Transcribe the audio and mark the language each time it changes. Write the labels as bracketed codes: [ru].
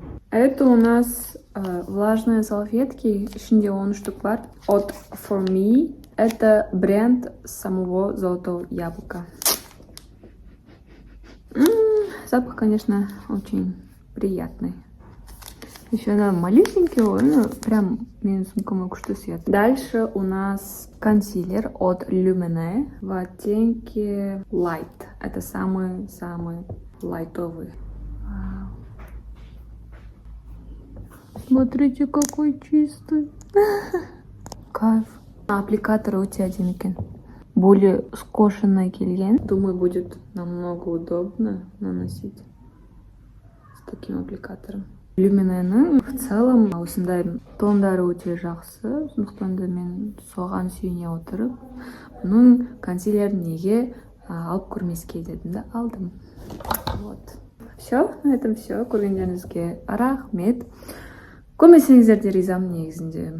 [ru] Это у нас влажные салфетки, [kk] ішінде 10 штук бар. [ru] От For Me. Это бренд самого золотого яблока. Запах, конечно, очень приятный. Еще она малюсенький, но прям [kk] менің сумкама күшті свет. [ru] Дальше у нас консилер от Lumene в оттенке Light. Это самый-самый лайтовый. Смотрите, какой чистый. Кайф. [kk] Аппликатор өте әдемі екен. [ru] Более скошенный [kk] келген. [ru] Думаю, будет намного удобно наносить с таким аппликатором. [kk] Люминенің [ru] в целом [kk] осындай тондары өте жақсы. Сондықтан да мен соған сүйене отырып, бұның консилерін неге алып көрмеске дедім да алдым. [ru] Вот. Все, на этом все. [kk] Көргендеріңізге рахмет. Көрмесеңіздер де ризамын негізінде.